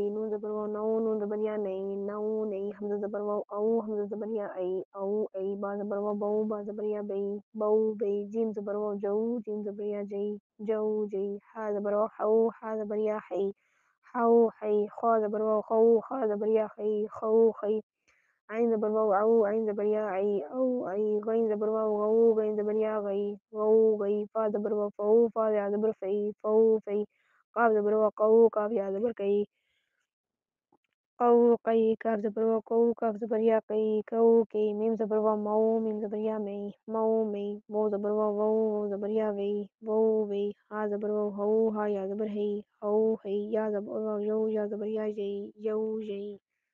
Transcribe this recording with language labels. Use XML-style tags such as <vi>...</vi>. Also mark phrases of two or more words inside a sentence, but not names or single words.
<ur>نون زبر و، نو، نون زبر یا، نئی، نو نئی۔ حمزہ زبر و، او، حمزہ زبر یا، ای، او ای۔ با زبر و، بو، با زبر یا، بئی، بو بئی۔ جیم زبر و، جو، جیم زبر یا، جئی، جو جئی۔ ہا زبر و، حو، ہا زبر یا، حی، حو حی۔ خا زبر و، خو، خا زبر یا، خی، خو خی۔ عین زبر و، عو، عین زبر یا، عی، او عی۔ غین زبر و، غو، غین زبر یا، غی، غو غی۔ فا زبر و، فو، فا یا زبر فی، فو فی۔ قاف زبر و، قو، قاف یا زبر کئی، قو قئی۔ کاف زبر و، کو، کاف زبر یا، کئی، کو کئی۔ میم زبر و، مو، میم زبر یا، مئی، مو مئی۔ وو زبر و، وو، وو زبر یا، وئی، وو وئی۔ ہا زبر و، ہو، ہا یا زبر ہئی، ہو ہئی۔ یا زبر و، یو، یا زبر یا، یئی، یو یئی۔</ur>